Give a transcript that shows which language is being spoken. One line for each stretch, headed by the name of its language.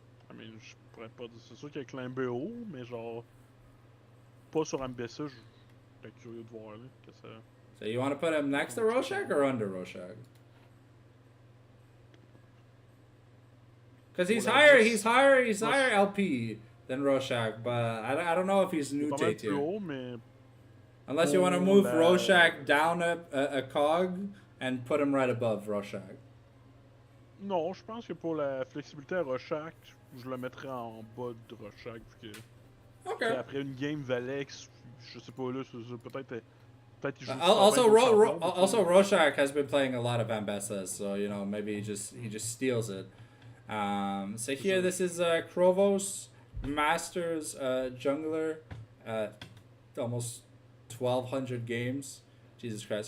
French: I mean, je pourrais pas dire... C'est sûr qu'il a climbé haut, mais genre... Pas sur Ambessa, je suis curieux de voir, là, que ça...
English: So you want to put him next to Rorschach or under Rorschach? Because he's higher LP than Rorschach, but I don't know if he's new J tier. Unless you want to move Rorschach down a cog and put him right above Rorschach.
French: Non, je pense que pour la flexibilité à Rorschach, je le mettrais en bas de Rorschach.
English: Okay.
French: Après une game Valex, je sais pas là, peut-être il joue
English: also Rorschach has been playing a lot of Ambessas, so you know maybe he just steals it. So here this is Krovos, Masters jungler, almost 1,200 games. Jesus Christ.